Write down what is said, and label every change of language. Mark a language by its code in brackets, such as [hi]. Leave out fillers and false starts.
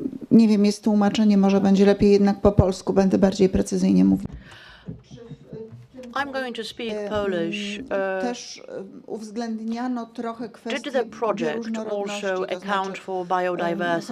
[pl] Nie wiem, jest tłumaczenie, może będzie lepiej jednak po polsku, będę bardziej precyzyjnie mówić. [en] I'm going to speak Polish. [pl] Też uwzględniano trochę kwestii [en] Did the project also account for biodiversity?